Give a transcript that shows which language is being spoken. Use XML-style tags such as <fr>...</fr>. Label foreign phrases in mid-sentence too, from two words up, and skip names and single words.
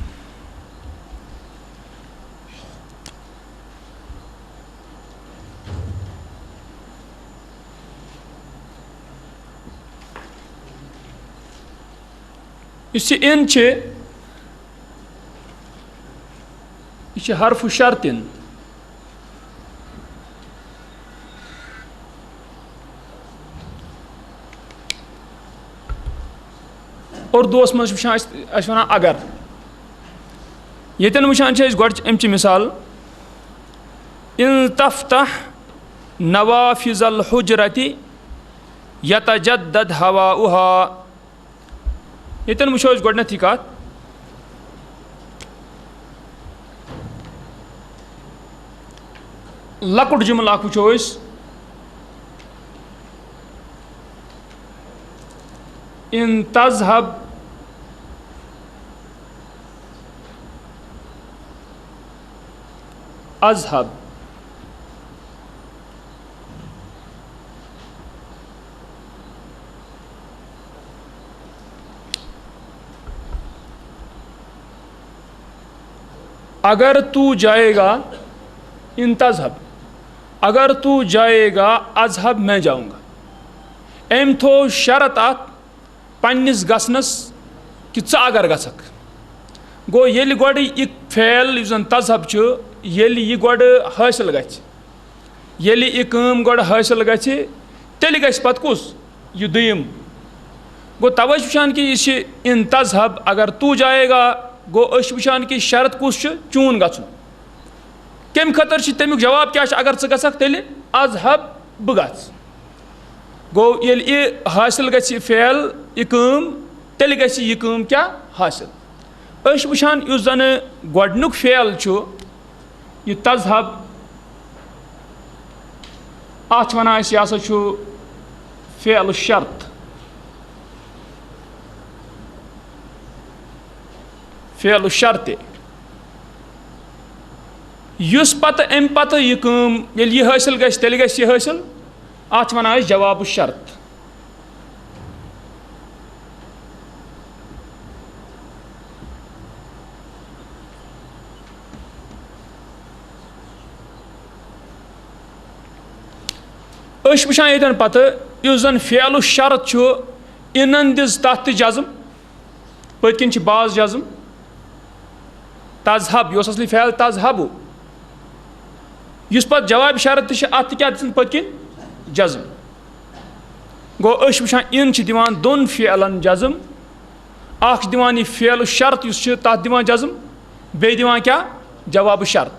<ks>یُس یہِ اِن چھِ یہِ چھِ حرف شرطن. اردوٗوس منٛز چھِ وٕچھان أسۍ وَنان اگر. ییٚتٮ۪ن وٕچھان چھِ أسۍ گۄڈٕ اَمچہِ مِثال</ks> <ar>اِن تفتح نوافذ الحجرتِ یتجدد ہواؤہا.</ar> <ks>ییٚتٮ۪ن وٕچھو أسۍ گۄڈنٮ۪تھ یہِ کتھ، لۄکُٹ جملہٕ اکھ وٕچھو أسۍ،</ks> <ar>اِن تذهب اذهب.</ar> <ur>اگر تو جائے گا،</ur> <ar>ان تذهب،</ar> <ur>اگر تو جائے گا اذهب، میں جاؤں گا.</ur> <ks>أمۍ تھوٚو شرط اتھ پننِس گژھنس کہِ ژٕ اگر گژھکھ. گوٚو ییٚلہِ گۄڈٕ یہِ فعل یُس زن تذهب چھُ، ییٚلہِ یہِ گۄڈٕ حٲصِل گژھِ، ییٚلہِ یہِ کٲم گۄڈٕ حٲصِل گژھِ تیٚلہِ گژھِ پتہٕ کُس؟ یہِ دوٚیِم. گوٚو توے چھِ وٕچھان کہِ یہِ چھِ</ks> <ar>اِن تذهب</ar> <ur>اگر تو جائے گا.</ur> <ks>گوٚو أسۍ چھِ وٕچھان کہِ شرط کُس چھُ؟ چون گژھُن. کمہِ خٲطرٕ چھِ تمیُک جواب کیٛاہ چھُ؟ اگر ژٕ گژھکھ تیٚلہِ اذهب، بہٕ گژھٕ. گوٚو ییٚلہِ یہِ حٲصِل گژھِ یہِ فعل، یہِ کٲم، تیٚلہِ گژھِ یہِ کٲم کیٛاہ؟ حٲصِل. أسۍ چھِ وٕچھان یُس زنہٕ گۄڈنیُک فعل چھُ یہِ تذهب، اتھ چھِ ونان أسۍ یہِ ہسا چھُ فعل شرط. فعل شرطِ. یُس پتہٕ اَمہِ پتہٕ یہِ کٲم ییٚلہِ یہِ حٲصِل گژھِ تیٚلہِ گژھِ یہِ حٲصِل، اتھ چھِ ونان أسۍ جواب شرط. أسۍ چھِ وٕچھان ییٚتٮ۪ن پتہٕ یُس زن فعل شرط چھُ، اِنن دِژ تتھ تہِ جزم، پٔتۍ کِنۍ چھِ باز جزم. تذهب، یہِ اوس اصلی فعل تذهب. یُس پتہٕ جواب شرط تہِ چھِ اتھ تہِ کیٛاہ دِژٕن پٔتۍ کِنۍ؟ جزم. گوٚو أسۍ چھِ وٕچھان اِن چھِ دِوان دۄن فعلن جزم. اکھ چھِ دِوان یہِ فعل شرط یُس چھُ تتھ دِوان جزم، بیٚیہِ دِوان کیٛاہ؟ جواب شرط.</ks>